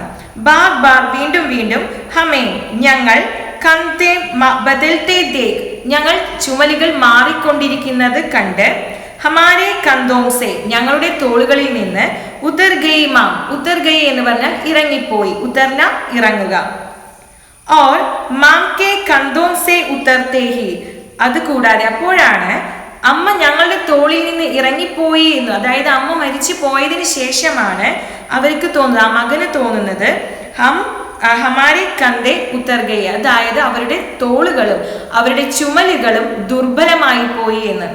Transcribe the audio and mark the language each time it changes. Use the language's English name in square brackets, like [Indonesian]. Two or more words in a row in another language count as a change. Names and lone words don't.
[Hindi] बार बार, [Malayalam] വീണ്ടും വീണ്ടും, ഹമേ ഞങ്ങൾ, [Hindi] कंधे बदलते देख, [Malayalam] ഞങ്ങൾ ചുമലുകൾ മാറിക്കൊണ്ടിരിക്കുന്നത് കണ്ട്, [Hindi] हमारे कंधों से, [Malayalam] ഞങ്ങളുടെ തോളുകളിൽ നിന്ന്, [Hindi] उतर गई माँ, उतर गई [Malayalam] എന്ന് പറഞ്ഞാൽ ഇറങ്ങിപ്പോയി, ഉത്തർന ഇറങ്ങുക. [Hindi] और मां के कंधों से उतरते ही, [Malayalam] അതുകൂടാതെ അപ്പോഴാണ് അമ്മ ഞങ്ങളുടെ തോളിൽ നിന്ന് ഇറങ്ങിപ്പോയി എന്ന്, അതായത് അമ്മ മരിച്ചു പോയതിനു ശേഷമാണ് അവർക്ക് തോന്നുന്നത്, ആ മകന് തോന്നുന്നത്, [Hindi] हमारे कंधे उतर गई, [Malayalam] അതായത് അവരുടെ തോളുകളും അവരുടെ ചുമലുകളും ദുർബലമായി പോയി എന്ന്.